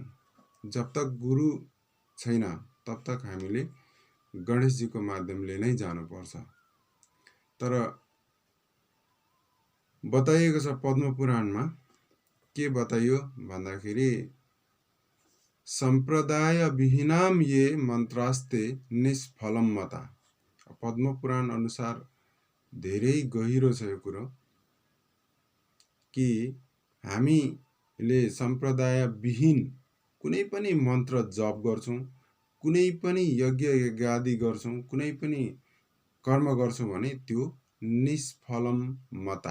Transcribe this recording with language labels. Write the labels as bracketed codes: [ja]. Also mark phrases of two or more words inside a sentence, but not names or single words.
[hi] जब तक [ne] गुरु छैन [hi] तब तक [ne] हामीले गणेश जी को माध्यमले नै जानुपर्छ। तर बताइएको छ पद्म पुराणमा, के बताइयो भन्दाखेरि [sa] सम्प्रदाय विहीनाम ये मन्त्रास्ते निष्फलम मता। [ne] पद्म पुराण अनुसार धेरै गहिरो छ यो कुरो कि हामीले सम्प्रदाय विहीन कुनै पनि मन्त्र जप गर्छौं, कुनै पनि यज्ञ यज्ञादि गर्छौं, कुनै पनि कर्म गर्छौं भने त्यो [sa] निष्फलम मता।